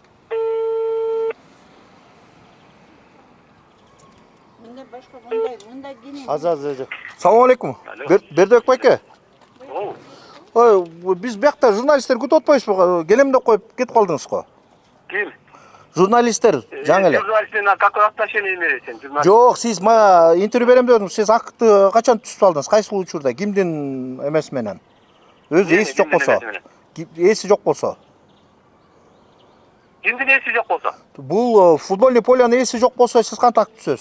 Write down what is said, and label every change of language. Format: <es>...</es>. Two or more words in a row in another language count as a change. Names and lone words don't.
<ky>Салам алейкум. Бердибек байке. Ой, биз биякта журналисттер күтүп атпайсызбы? Келем деп коюп кетип калдыңыз го. Ким? Журналисттер жаңы эле. Журналисттерге</ky> <ru>какое отношение имеет</ru> <ky>сен журналист? Жок, сиз мага интервью берем деп атсыз. Сиз акты качан түзүп алдыңыз? Кайсы учурда? Кимдин эмеси менен? Өзү эси жок болсо. Эси жок болсо. Кимдин эси жок болсо? Бул футбольный полянын эси жок болсо сиз кантип түзөсүз?</ky>